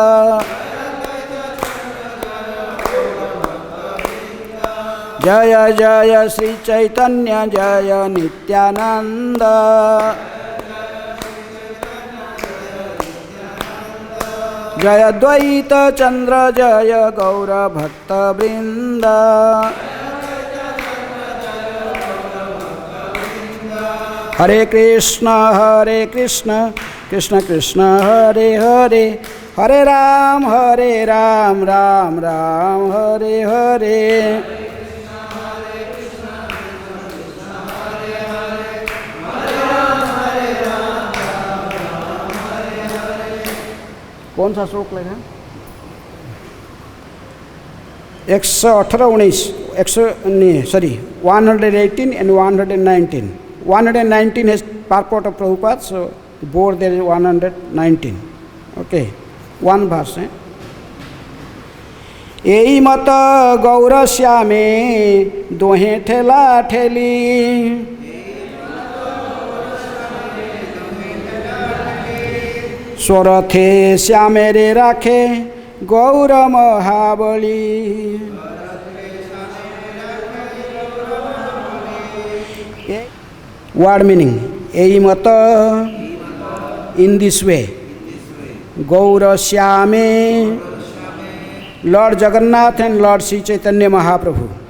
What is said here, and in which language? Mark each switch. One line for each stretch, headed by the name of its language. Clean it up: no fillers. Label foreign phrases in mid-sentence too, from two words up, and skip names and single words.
Sanskrit: जय जय श्री चैतन्य जय नित्यानंद जय द्वैत चंद्र जय गौर भक्त वृंद। हरे कृष्ण कृष्ण कृष्ण हरे हरे हरे राम राम राम हरे हरे।
Hindi: कौन सा श्लोक लेगा?
English: 118 and 119. 119 has purport of Prabhupada, so board there is 119. Okay, one verse.
Bangla: যহি মত গৌরশ্যামে দোহে ঠেলা ঠেলী স্বরথে শ্যামে রে রাখে গৌর মহাবলী.
English: Word meaning.
Bangla: এই মত
English: in this way. Gaura Shyame, Lord Jagannath and Lord Sri Chaitanya Mahaprabhu.